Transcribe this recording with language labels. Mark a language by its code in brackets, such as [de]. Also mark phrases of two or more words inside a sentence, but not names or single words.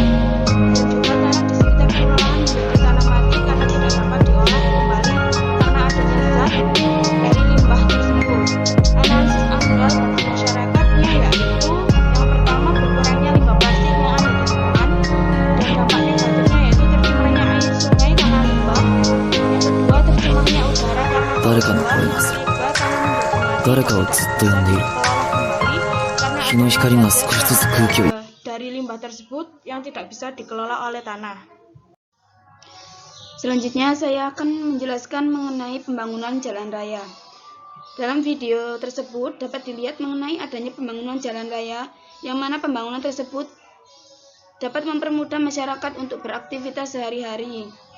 [id] Dan juga tanah di sekitar pengolahan menjadi tanah mati karena tidak dapat diolah kembali karena adanya zat dari limbah tersebut. Analisis amdal bagi masyarakatnya yaitu yang pertama berkurangnya limbah plastik yang ada di lingkungan, dan dampak negatifnya yaitu tercemarnya air sungai karena limbah. Yang kedua, tercemarnya udara karena limbah. [ja] 誰かをずっと呼んでいる。日の光が少しずつ空気を [id] dari limbah tersebut yang tidak bisa dikelola oleh tanah. Selanjutnya saya akan menjelaskan mengenai pembangunan jalan raya. Dalam video tersebut dapat dilihat mengenai adanya pembangunan jalan raya, yang mana pembangunan tersebut dapat mempermudah masyarakat untuk beraktivitas sehari-hari.